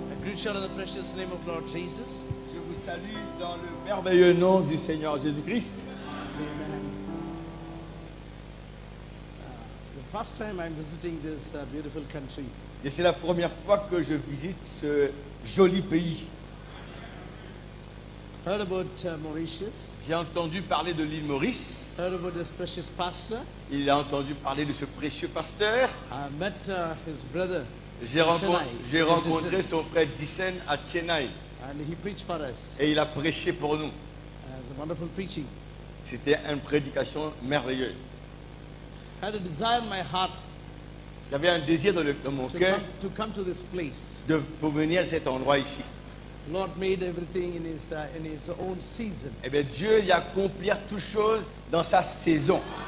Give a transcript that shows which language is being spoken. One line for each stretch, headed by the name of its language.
English: I greet you in the precious name of Lord Jesus.
French: Je vous salue dans le merveilleux nom du Seigneur Jésus-Christ. Amen.
English: The first time I'm visiting this beautiful country.
French: Et c'est la première fois que je visite ce joli pays.
English: Heard about Mauritius.
French: J'ai entendu parler de l'île Maurice.
English: Heard about this precious pastor.
French: Il a entendu parler de ce précieux pasteur.
English: I met his brother.
French: J'ai rencontré son frère Dissen à Chennai.
English: And he preached for us.
French: Et il a prêché pour nous.
English: It was a wonderful preaching.
French: C'était une prédication merveilleuse.
English: I had a desire in my heart
French: J'avais un désir dans mon cœur
English: to come to this place.
French: pour venir à cet endroit ici.
English: The Lord made everything in his own season.
French: Eh bien, Dieu y accomplir toutes choses dans sa saison.